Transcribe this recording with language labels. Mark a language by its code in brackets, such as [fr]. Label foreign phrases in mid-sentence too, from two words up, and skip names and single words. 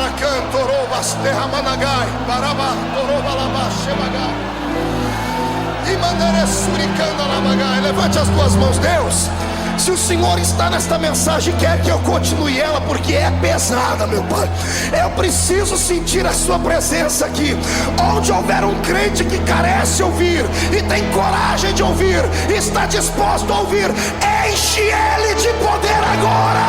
[pt] Cantorobas derramanagai, baraba, torobalaba, shemagai. E manere suricanda labagai. Levante as tuas mãos, Deus. Se o Senhor está nesta mensagem, quer que eu continue ela, porque é pesada, meu Pai. Eu preciso sentir a sua presença aqui. Onde houver um crente que carece ouvir e tem coragem de ouvir, está disposto a ouvir, enche ele de poder agora.